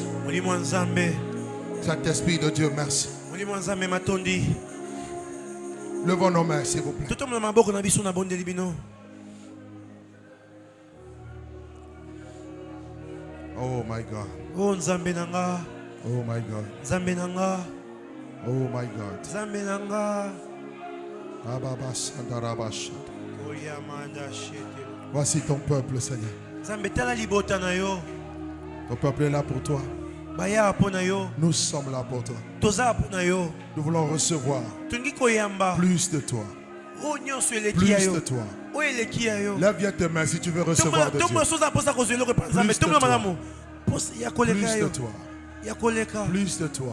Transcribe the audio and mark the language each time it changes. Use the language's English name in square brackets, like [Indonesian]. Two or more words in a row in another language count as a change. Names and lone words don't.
[French] Saint-Esprit de Dieu, merci. Levons nos mains, s'il vous plaît. [English] Oh my God. [Lingala] Oh Nzambe nanga. [English] Oh my God. [Lingala] Nzambe nanga. [English] Oh my God. [Lingala] Nzambe nanga. [French] Voici ton peuple, Seigneur. [Lingala] Nzambe tala libota na yo. [French] Ton peuple est là pour toi. [Lingala] Baya pona yo. [French] Nous sommes là pour toi. [Lingala] Toza pona yo. [French] Nous voulons recevoir [Lingala] Tungi koyamba. [French] plus de toi. Plus de toi. Lève bien tes mains si tu veux recevoir de Dieu. Plus de toi. Plus de toi.